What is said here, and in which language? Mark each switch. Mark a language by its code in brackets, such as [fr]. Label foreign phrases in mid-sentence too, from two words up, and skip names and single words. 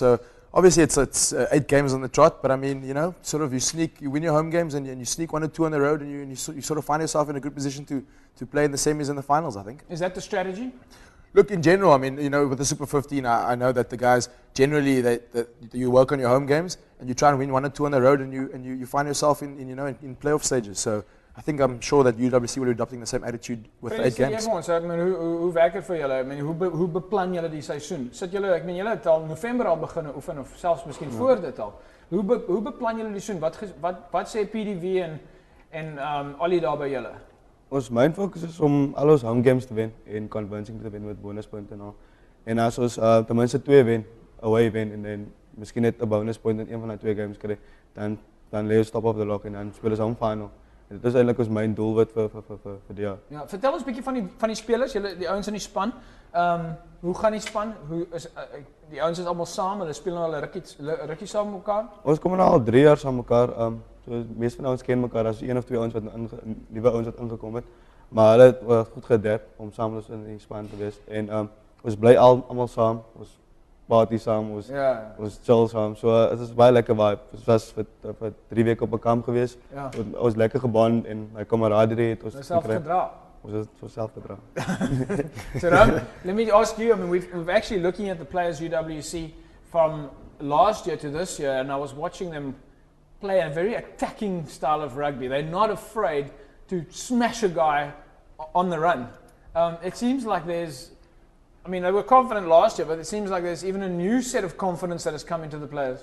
[en] So obviously it's 8 games on the trot, but I mean sort of you win your home games and you sneak 1 or 2 on the road, and you sort of find yourself in a good position to play in the semis and the finals, I think. Is that the strategy? Look, in general, I mean, with the Super 15, I know that the guys generally that you work on your home games and you try and win 1 or 2 on the road, and you find yourself in playoff stages. So I think I'm sure that UWC will be adopting the same attitude with the 8 games. So, [af] ek meen, hoe werk dit vir julle? Ek meen, hoe beplan julle die seisoen? Sit julle, ek meen, julle het al November al begin oefen of selfs miskien voor dit al. Hoe beplan julle die seisoen? Wat sê PDV en Ollie daar by julle? Ons [en] main focus [af] is om al ons [en] home games [af] te wen en convincing te wen met bonuspunte en al. En as ons ten minste 2 wen, away wen en dan miskien net 'n bonuspunt in een van die 2 games kry, dan lê ons [en] top of the log [af] en dan speel ons [en] home final. [af] En dit is eintlik ons main doelwit vir die jaar. Ja, vertel ons 'n bietjie van die spelers, julle die ouens in die span. Hoe gaan die span? Hoe is die ouens is almal saam, hulle speel nou al 'n rukkie saam met mekaar? Ons kom nou al 3 jaar saam met mekaar. So meeste van ons ken mekaar as 1 of 2 ouens wat nuwe ouens wat ingekom het. Maar hulle het goed gedep om saam met ons in die span te wees. En ons bly almal saam. Ons party saam, ons chill saam. So dit is baie lekker vibe. Ons was vir 3 weke op 'n kamp gewees. Ja. Ons lekker gebond en my kameraderie het ons self gedra. Ons het vir self gedra. [en] So now, let me ask you, I mean we've actually looking at the players UWC from last year to this year, and I was watching them play a very attacking style of rugby. They're not afraid to smash a guy on the run. It seems like I mean, they were confident last year, but it seems like there's even a new set of confidence that has come into the players.